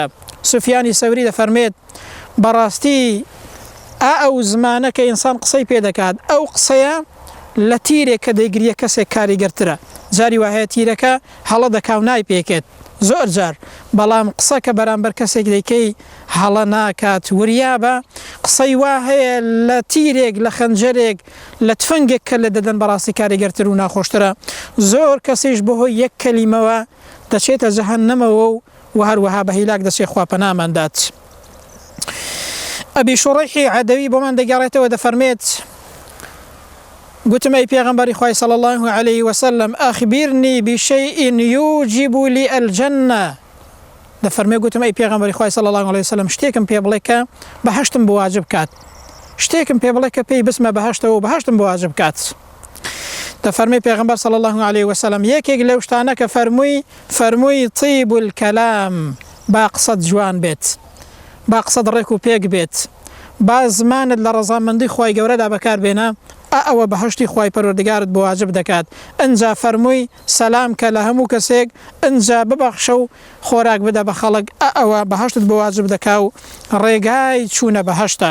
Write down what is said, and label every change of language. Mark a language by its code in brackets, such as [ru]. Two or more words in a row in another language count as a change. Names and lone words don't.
[ckb] سوفیانی سەوری دەفەرمێت بەڕاستی ئەو زمانە کە ئینسان قسەی پێ دەکات ئەو قسەیە لە تیرێک کە دەیگریە کەسێک کاریگەرترە، جاری وهەیە تیرەکە هەڵە دەکاو نای پێکێت زۆر جار، بەڵام قسە کە بەرامبەر کەسێک دەیکەی هەڵە ناکات وریابە قسەی وا هەیە لە تیرێک لە خەنجەرێک لە تفەنگێک کە لە دەدەن بەڕاستی کاریگەرتر و ناخۆشترە. زۆر کەسیش بەهۆی یەک کەلیمەوە دەچێتە جەهەنەمەوە و هەروەها بە هیلاک دەچێ خوا پەناماندات. ئەبی شوڕیحی عەدەوی بۆمان دەگەڕێتەوە دەفەرمێت [ar] قلت أي [ckb] پیغمبر خوای [ar] صلى الله عليه وسلم أخبرني بشيء يوجب لي الجنة. [ckb] دفرمي [ar] قلت أي [ckb] پیغمبر خوای [ar] صلى الله عليه وسلم [ckb] شتێکم پێ بڵێ کە بەهەشتم بواجب کات، شتێکم پێ بڵێ کە پێی بسمە بەهەشتەوە و بەهەشتم بواجب کات. دفرمي پیغمبر [ar] صلى الله عليه وسلم [ckb] یەکێک لەو شتانە کە فەرمووی [ar] طیب الكلام، [ckb] با قسەت جوان بێت، با قسەت ڕێک و پێک بێت، با زمانت لە ڕەزامەندی خوای گەورەدا بەکار بێنە، ئەوە بەهەشتی خوای پەروەردگارت بۆ واجب دەکات. ئەنجا فەرمووی سەلام کە لە هەموو کەسێک، ئەنجا ببەخشە و خۆراک بدە بە خەڵک، ئەوە بەهەشتت بۆ واجب دەکا و ڕێگای چوونە بەهەشتە.